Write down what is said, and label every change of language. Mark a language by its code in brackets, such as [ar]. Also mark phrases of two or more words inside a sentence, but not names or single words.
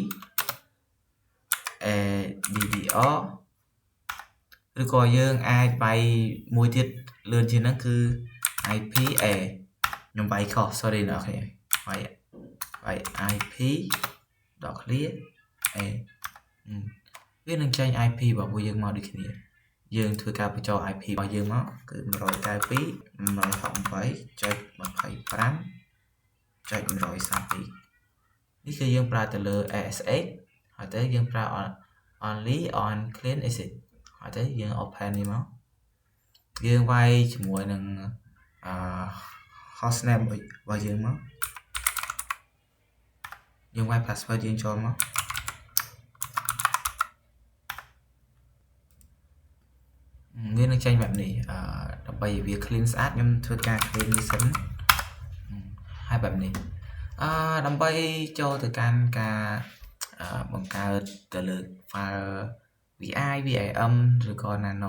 [km] ADDR ឬក៏យើងអាចវាយមួយទៀតលឿនជាងហ្នឹងគឺ IP A ខ្ញុំវាយខុស sorry អ្នកនរគ្នាវាយ IP .clear A វានឹងចេញ IP របស់ពួកយើងមកដូចគ្នាយើងធ្វើការបញ្ចូល IP របស់យើងមកគឺ 192.168.132 នេះគឺយើងប្រើទៅលើ ASX ហើយទៅយើងប្រើ [en] only on clean exit [km] ហើយទៅយើង open នេះមកយើងវាយជាមួយនឹងhostname របស់យើងមក យើងវាយ password យើងចូលមកវានឹងចេញបែបនេះដើម្បីវា clean ស្អាតខ្ញុំធ្វើការ clean វាសិនហើយបែបនេះដើម្បីចូលទៅកាន់ការបង្កើតទៅលើ file VI VIM ឬក៏ Nano